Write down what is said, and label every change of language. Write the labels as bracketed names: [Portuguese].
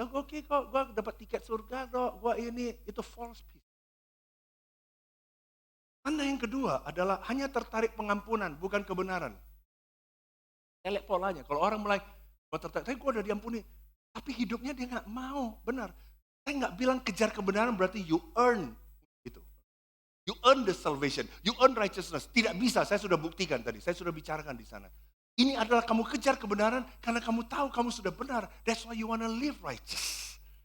[Indonesian] Oh, oke kok, gue dapat tiket surga kok, gue ini itu false peace. Tanda yang kedua adalah hanya tertarik pengampunan, bukan kebenaran. Saya lihat polanya, kalau orang mulai tertarik, tapi gue udah diampuni. Tapi hidupnya dia nggak mau, benar. Saya nggak bilang kejar kebenaran berarti [English] you earn [Indonesian] itu. [English] You earn the salvation, you earn righteousness. [Indonesian] Tidak bisa, saya sudah buktikan tadi, saya sudah bicarakan di sana. Ini adalah kamu kejar kebenaran karena kamu tahu kamu sudah benar. [English] That's why you wanna live righteous.